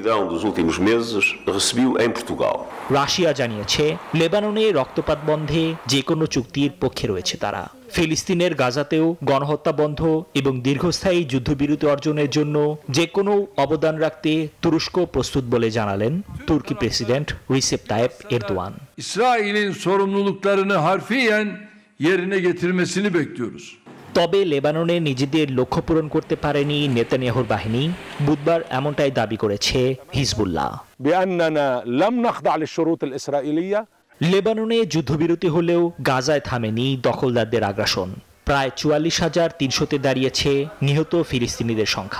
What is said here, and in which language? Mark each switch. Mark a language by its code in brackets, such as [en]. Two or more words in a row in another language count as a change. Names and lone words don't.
[bn] রাশিয়া জানিয়েছে লেবাননে রক্তপাত বন্ধে যে কোনো চুক্তির পক্ষে রয়েছে তারা। ফিলিস্তিনের গাজাতেও গণহত্যা বন্ধ এবং দীর্ঘস্থায়ী যুদ্ধবিরতি অর্জনের জন্য যে কোনো অবদান রাখতে তুরস্ক প্রস্তুত বলে জানালেন তুর্কি প্রেসিডেন্ট রিসেপ তাইপ এরদোয়ান। [tr] İsrail'in sorumluluklarını harfiyen yerine getirmesini bekliyoruz. [bn] তবে লেবাননে নিজেদের লক্ষ্য পূরণ করতে পারেনি নেতানিয়াহুর বাহিনী, বুধবার এমনটাই দাবি করেছে হিজবুল্লাহ। লেবাননে যুদ্ধবিরতি হলেও গাজায় থামেনি দখলদারদের আগ্রাসন। প্রায় ৪৪,৩০০-তে দাঁড়িয়েছে নিহত ফিলিস্তিনিদের সংখ্যা।